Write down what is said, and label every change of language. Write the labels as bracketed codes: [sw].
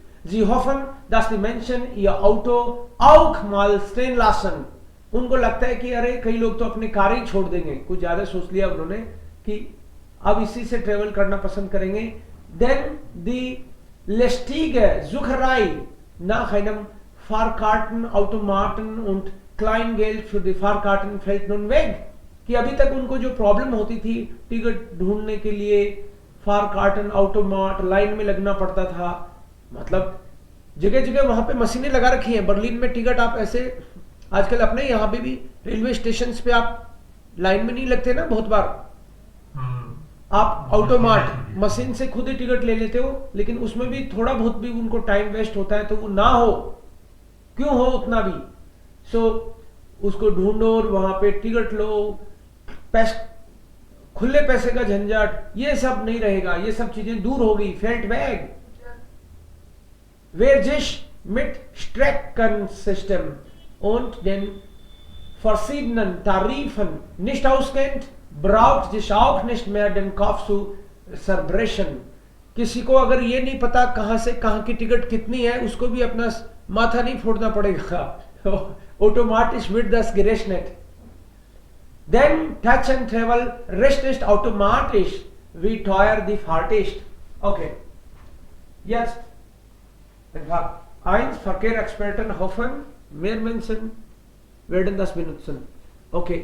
[de] Sie hoffen, dass die Menschen ihr Auto auch mal stehen lassen. [hi] उनको लगता है कि अरे कई लोग तो अपने कार ही छोड़ देंगे. कुछ ज्यादा सोच लिया उन्होंने कि अब इसी से ट्रेवल करना पसंद करेंगे. [de] Denn die lästige Sucherei nach einem Fahrkartenautomaten und Kleingeld für die Fahrkarten fällt nun weg. [hi] कि अभी तक उनको जो प्रॉब्लम होती थी टिकट ढूंढने के लिए, फार कार्टन ऑटोमाट लाइन में लगना पड़ता था. मतलब जगह जगह वहां पे मशीनें लगा रखी हैं. बर्लिन में टिकट आप ऐसे आजकल अपने यहाँ पे भी रेलवे स्टेशन पे आप लाइन में नहीं लगते ना बहुत बार. आप ऑटोमाट मशीन से खुद ही टिकट ले लेते हो, लेकिन उसमें भी थोड़ा बहुत भी उनको टाइम वेस्ट होता है. तो वो ना हो, क्यों हो उतना भी. सो उसको ढूंढो और वहां पे टिकट लो. खुले पैसे का झंझट ये सब नहीं रहेगा. ये सब चीजें दूर हो गई. [de] फेल्ट बैग wer sich mit Streckensystem und den verschiedenen Tarifen nicht auskennt, braucht sich auch nicht mehr den Kopf zu zerbrechen. [hi] किसी को अगर ये नहीं पता कहां से कहां की टिकट कितनी है, उसको भी अपना माथा नहीं फोड़ना पड़ेगा. [de] Automatisch wird das gerechnet. [en] Then touch and travel [de] Rest ist automatisch, wie teuer die Fahrt ist. Okay. Jetzt. Eins, Verkehrsexperten hoffen, mehr Menschen werden das benutzen. Okay.